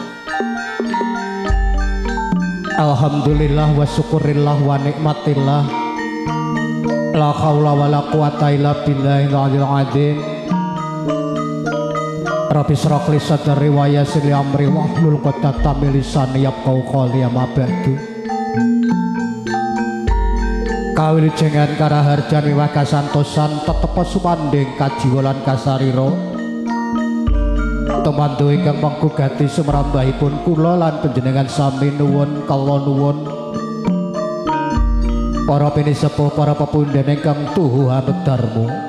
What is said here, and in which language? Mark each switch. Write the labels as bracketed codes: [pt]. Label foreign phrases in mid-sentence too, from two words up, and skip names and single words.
[ar] الحمد لله وشكر الله ونعمة الله. لا حول ولا قوة إلا بالله العلي العظيم. رب اشرح لي صدري ويسر لي أمري واحلل عقدة من لساني يفقهوا قولي أما بعد. [jv] Kawilujengan karaharjan miwah kasantosan tetepa sumanding kajiwa lan kasarira temandu ingkang panggugati sumrambahipun kula lan panjenengan sami nuwun kala nuwun para pinisepuh para pepundhen ingkang tuhu hanudarmu